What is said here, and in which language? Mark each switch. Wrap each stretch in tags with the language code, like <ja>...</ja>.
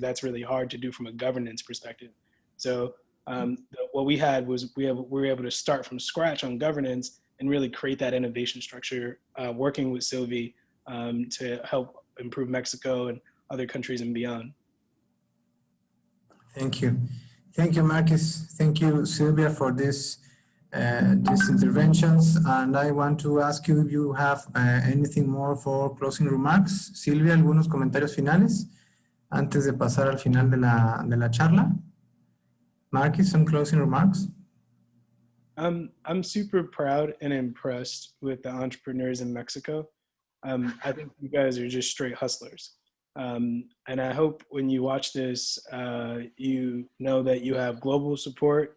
<en>That's really hard to do from a governance perspective. So what we had was we were able to start from scratch on governance and really create that innovation structure, working with Sylvie to help improve Mexico and other countries and beyond. Thank you. Thank you, Marquis. Thank you, Sylvia, for these interventions. And I want to ask you if you have anything more for closing remarks.</en> <es>Silvia, algunos comentarios finales antes de pasar al final de la charla.</es> <en>Marquis, some closing remarks. I'm super proud and impressed with the entrepreneurs in Mexico. I think you guys are just straight hustlers. And I hope when you watch this, you know that you have global support.</en>